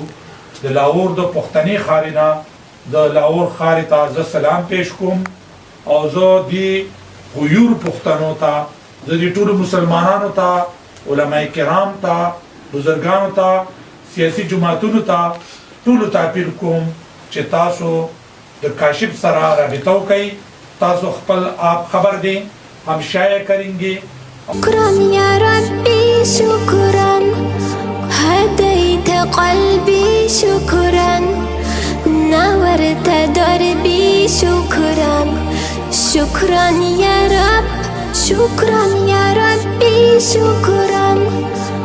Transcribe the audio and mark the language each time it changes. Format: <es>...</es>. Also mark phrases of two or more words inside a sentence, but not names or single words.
<ps>د لاهور د پښتني ښارې نه د لاهور ښارې ته زه سلام پیش کوم او زه دې غیور پښتنو ته، زه دې ټولو مسلمانانو ته، علما کرام ته، بزرګانو ته، سیاسي جماعتونو ته، ټولو ته اپیل کوم چې تاسو د کاشف سره رابطه وکړئ. تاسو خپل</ps> <ur>آپ خبر دیں، ہم شائع کریں گے.</ur> <ar>شكرا يا ربي شكرا، هديت قلبي شكرا، نورت دربي شكرا. شكرا يا رب، شكرا يا ربي شكرا،</ar>